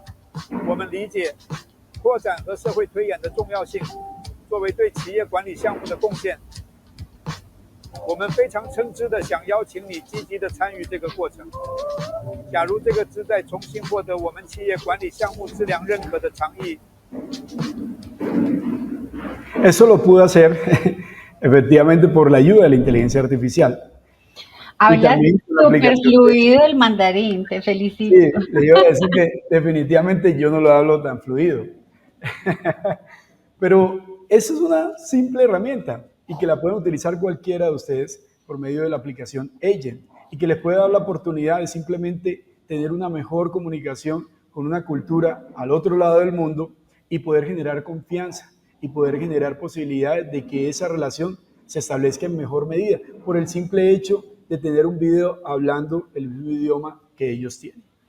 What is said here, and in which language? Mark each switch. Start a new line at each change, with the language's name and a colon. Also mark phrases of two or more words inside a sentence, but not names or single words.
Chinese: 我们理解扩展和社会推演的重要性，作为对企业管理项目的贡献。我们非常诚挚地想邀请你积极地参与这个过程。假如这个旨在重新获得我们企业管理项目质量认可的倡议。
Spanish: Eso lo pude hacer efectivamente por la ayuda de la inteligencia artificial. Hablas súper fluido el mandarín, te felicito. Sí, le iba a decir que definitivamente yo no lo hablo tan fluido. Pero esa es una simple herramienta y que la pueden utilizar cualquiera de ustedes por medio de la aplicación Agent y que les puede dar la oportunidad de simplemente tener una mejor comunicación con una cultura al otro lado del mundo y poder generar confianza y poder generar posibilidades de que esa relación se establezca en mejor medida por el simple hecho de tener un video hablando el mismo idioma que ellos tienen.